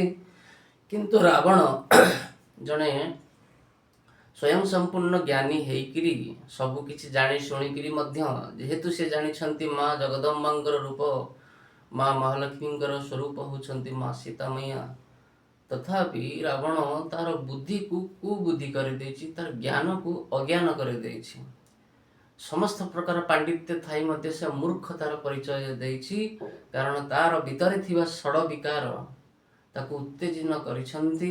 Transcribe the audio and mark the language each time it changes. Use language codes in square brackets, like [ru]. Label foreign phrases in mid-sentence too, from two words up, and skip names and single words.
[or] କିନ୍ତୁ ରାବଣ ଜଣେ ସ୍ୱୟଂ ସମ୍ପୂର୍ଣ୍ଣ ଜ୍ଞାନୀ ହେଇକିରି ସବୁ କିଛି ଜାଣି ଶୁଣିକିରି ମଧ୍ୟ ଯେହେତୁ ସେ ଜାଣିଛନ୍ତି ମାଁ ଜଗଦମ୍ବାଙ୍କର ରୂପ, ମାଁ ମହାଲକ୍ଷ୍ମୀଙ୍କର ସ୍ୱରୂପ ହୋଇଛନ୍ତି ମାଁ ସୀତା ମଇଆ। ତଥାପି ରାବଣ ତାର ବୁଦ୍ଧିକୁ କୁବୁଦ୍ଧି କରିଦେଇଛି, ତାର ଜ୍ଞାନକୁ ଅଜ୍ଞାନ କରିଦେଇଛି। ସମସ୍ତ ପ୍ରକାର ପାଣ୍ଡିତ୍ୟ ଥାଇ ମଧ୍ୟ ସେ ମୂର୍ଖତାର ପରିଚୟ ଦେଇଛି, କାରଣ ତାର ଭିତରେ ଥିବା ଷଡ଼ ବିକାର ତାକୁ ଉତ୍ତେଜନ କରିଛନ୍ତି।